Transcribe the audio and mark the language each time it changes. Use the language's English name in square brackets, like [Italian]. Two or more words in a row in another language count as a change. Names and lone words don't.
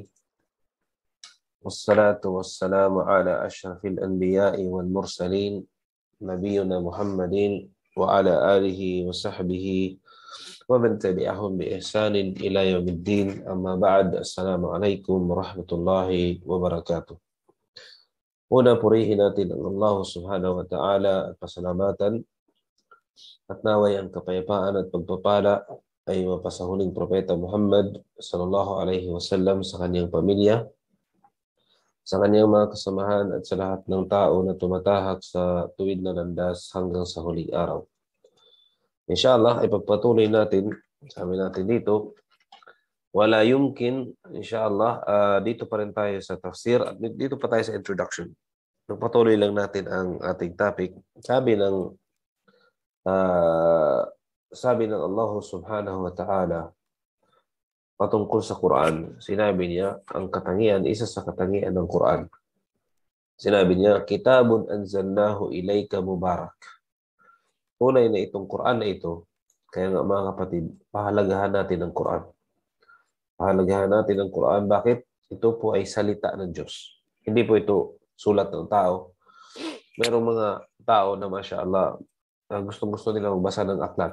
[Arabic] والصلاة والسلام على أشرف الأنبياء والمرسلين. نبينا محمد وعلى آله وصحبه ومن تبعهم بإحسان إلى يوم الدين. أما بعد. السلام عليكم ورحمة الله وبركاته. [Filipino] Una purihin natin ang Allah [Arabic] سبحانه وتعالى [Filipino] at pasalamatan at naway ang kapayapaan at pagpapala ay mapasahuling propeta Muhammad [Arabic] صلى الله عليه وسلم [Filipino] sa kanyang pamilya, sa kanyang mga kasamahan at sa lahat ng tao na tumatahak sa tuwid na landas hanggang sa huling araw. Inshallah, ipagpatuloy natin, sabi natin dito, [Arabic] ولا يمكن, [Filipino] inshallah, dito pa rin tayo sa tafsir at dito pa tayo sa introduction. Pagpatuloy lang natin ang ating topic. Sabi ng Allah [Arabic] سبحانه وتعالى [Filipino] patungkol sa Quran, sinabi niya, ang katangian, isa sa katangian ng Quran. Sinabi niya, [Arabic] كتاب أنزلناه إليك مبارك. [Filipino] Tunay na itong Quran na ito, kaya nga mga kapatid, pahalagahan natin ang Quran. Pahalagahan natin ang Quran. Bakit? Ito po ay salita ng Diyos. Hindi po ito sulat ng tao. Merong mga tao na mashallah, gustong-gusto nila magbasa ng aklat.